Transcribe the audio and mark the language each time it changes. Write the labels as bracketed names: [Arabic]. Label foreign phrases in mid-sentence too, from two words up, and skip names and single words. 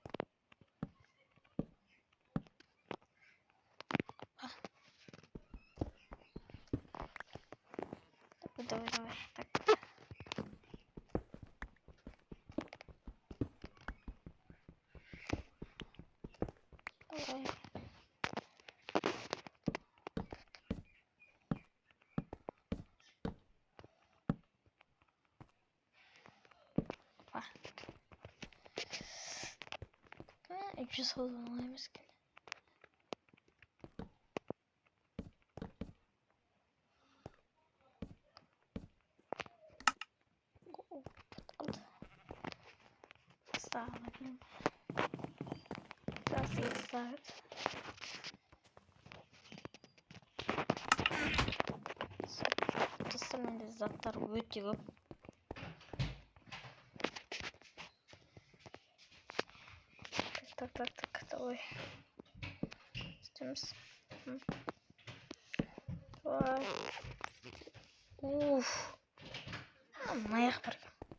[Russian] Давай. Так. Давай. [English] Just hold on, I'm just kidding. [Russian] Ставим. Красиво ставит. Остальные [Kazakh] заттар өте көп. [Russian] Так, давай. [Kazakh] Істейміз. Давай. Уф. Аяқ бар екен.